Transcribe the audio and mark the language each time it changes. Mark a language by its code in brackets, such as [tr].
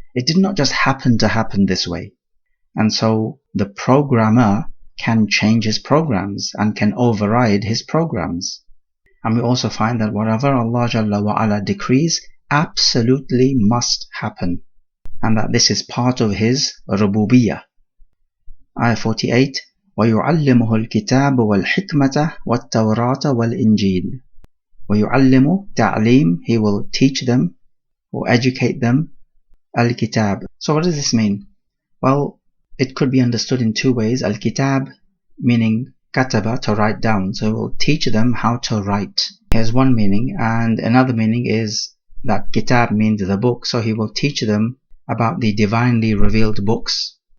[en] It did not just happen to happen this way. And so the programmer can change his programs and can override his programs. And we also find that whatever Allah Jalla wa Ala decrees absolutely must happen, and that this is part of His rububiyyah. Ayah 48, [ar] وَيُعَلِّمُهُ الْكِتَابُ وَالْحِكْمَةَ وَالتَّوْرَاةَ وَالْإِنْجِيلَ. [en] وَيُعَلِّمُ, ta'lim, He will teach them or educate them, al-kitab. So what does this mean? Well, it could be understood in two ways. Al-kitab meaning kataba, to write down. So He will teach them how to write. Here's one meaning, and another meaning is that kitab means the book, so He will teach them about the divinely revealed books.